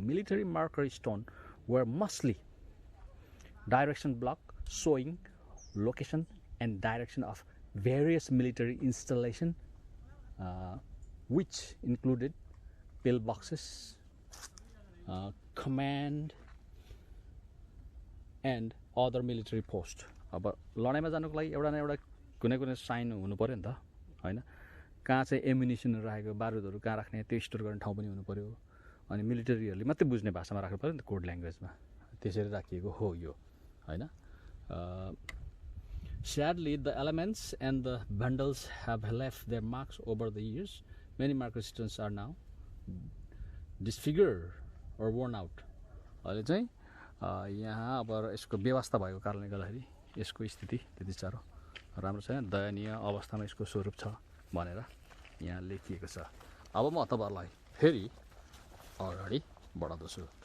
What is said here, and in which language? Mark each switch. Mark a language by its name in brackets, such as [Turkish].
[English] Military marker stone were mostly direction block showing location and direction of various military installation, which included pillboxes, command and other military post. [Nepali] अब लडाइँमा जानुको लागि एउटा न एउटा कुनै sign हुनु पर्यो नि त हैन। कहाँ चाहिँ एमुनिसन राखेको, बारुदहरु कहाँ राख्ने, त्यो स्टोर गर्ने ठाउँ पनि हुनु पर्यो। अनि मिलिटरीहरुले मात्रै बुझ्ने भाषामा राख्नु पर्यो नि त, कोड ल्याङ्ग्वेजमा। त्यसरी राखिएको हो यो हैन। [English] Sadly, the elements and the bundles have left their marks over the years. Many marker stones are now disfigured or worn out. [Nepali] अहिले चाहिँ यहाँ अब यसको व्यवस्था भएको कारणले गर्दाखेरि यसको स्थिति त्यति साह्रो राम्रो छैन, दयनीय अवस्थामा यसको स्वरूप छ भनेर यहाँ लेखिएको छ। अब म तपाईहरुलाई फेरि अगाडि बढाउँछु।